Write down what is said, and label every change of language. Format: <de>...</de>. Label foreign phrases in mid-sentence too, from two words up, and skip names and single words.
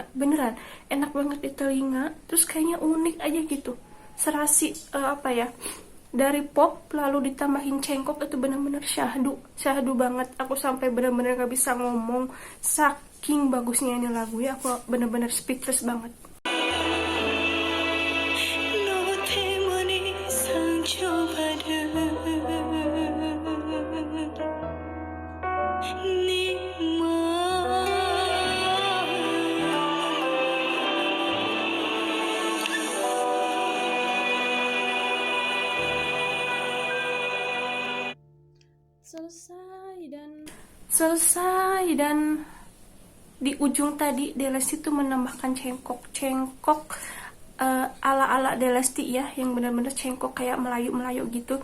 <id>Beneran, enak banget di telinga. Terus kayaknya unik aja gitu. Serasi apa ya? Dari pop lalu ditambahin cengkok, itu bener-bener syahdu banget. Aku sampai bener-bener gak bisa ngomong, saking bagusnya ini lagu ya. Aku bener-bener speechless banget.</id> <ko>너 때문에 상처받은 네</ko> <id>Selesai dan di ujung tadi Delesti itu menambahkan cengkok ala-ala Delesti ya, yang benar-benar cengkok kayak Melayu gitu.</id>